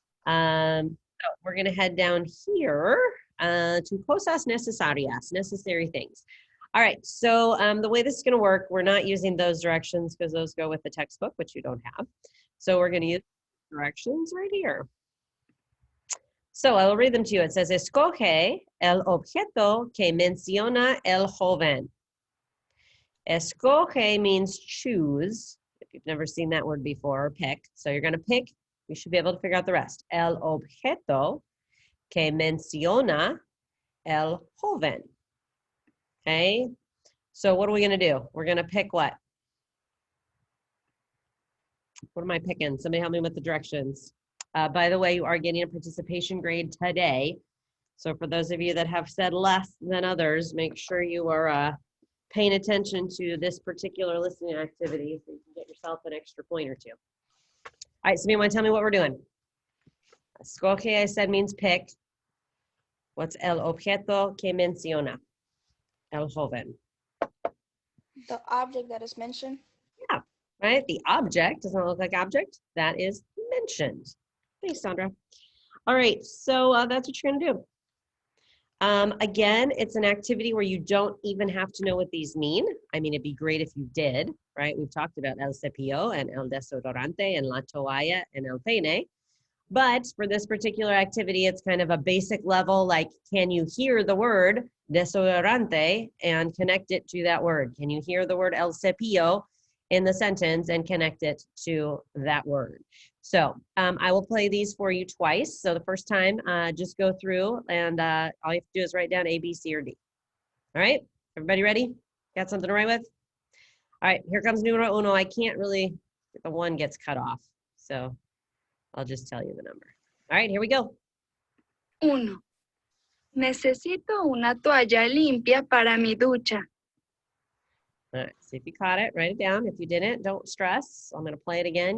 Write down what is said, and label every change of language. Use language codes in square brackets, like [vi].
[en] So we're going to head down here to [es] cosas necesarias, [en] necessary things. All right, so the way this is going to work, we're not using those directions because those go with the textbook, which you don't have. So we're going to use directions right here. So I will read them to you. It says, [es] escoge el objeto que menciona el joven. [en] Escoge means choose. If you've never seen that word before, or pick. So you're going to pick. You should be able to figure out the rest. [es] El objeto que menciona el joven. [en] Okay. So what are we going to do? We're going to pick what? What am I picking? Somebody help me with the directions. By the way, you are getting a participation grade today. So for those of you that have said less than others, make sure you are paying attention to this particular listening activity so you can get yourself an extra point or two. All right, so you want to tell me what we're doing? Escoge, I said, means pick. What's [es] el objeto que menciona el joven? [en] The object that is mentioned. Yeah, right? The object does not look like object. That is mentioned. Thanks, Sandra. All right, so that's what you're going to do. Again, it's an activity where you don't even have to know what these mean. I mean, it'd be great if you did, right? We've talked about el cepillo and el desodorante and la toalla and el peine. But for this particular activity, it's kind of a basic level, like, can you hear the word desodorante and connect it to that word? Can you hear the word el cepillo in the sentence and connect it to that word? So I will play these for you twice. So the first time, just go through and all you have to do is write down A, B, C, or D. All right, everybody ready? Got something to write with? All right, here comes [es] numero uno. [en] I can't really, the one gets cut off. So I'll just tell you the number. All right, here we go. 1. [es] Necesito una toalla limpia para mi ducha. [en] All right, see if you caught it, write it down. If you didn't, don't stress. I'm going to play it again.